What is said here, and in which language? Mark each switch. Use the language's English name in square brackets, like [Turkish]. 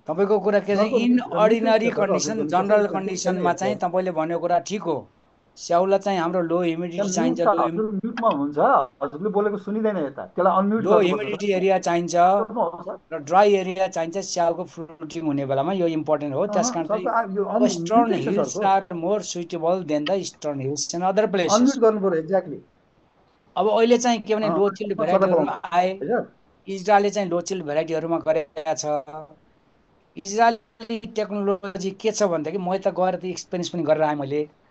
[Nepali] तपाईँको कुरा के छ, इन अर्डिनरी कन्डिसन जनरल कन्डिसनमा चाहिँ तपाईँले भनेको कुरा ठिक हो। स्याउलाई चाहिँ हाम्रो लो ह्युमिडिटी चाहिन्छ, म्युटमा हुनुहुन्छ हजुरले बोलेको सुनिदैन यता, त्यसलाई अनम्युट लो ह्युमिडिटी एरिया चाहिन्छ र ड्राई एरिया चाहिन्छ स्याउको फ्रुटिङ हुने बेलामा। यो इम्पोर्टेन्ट हो। त्यसकारण चाहिँ [English] Eastern hills are more suitable than the eastern hills in other places. [Nepali] Unmute गर्नु पर्यो एक्ज्याक्टली। अब अहिले चाहिँ के भने लो चिल्ड भेराइटीहरुमा आए, इजरायलले चाहिँ लो चिल्ड भेराइटीहरुमा गरेका छ। इजरायली टेक्नोलोजी के छ भन्दाखेरि म त गएर त एक्सपिरियन्स पनि गरेर आएँ मैले।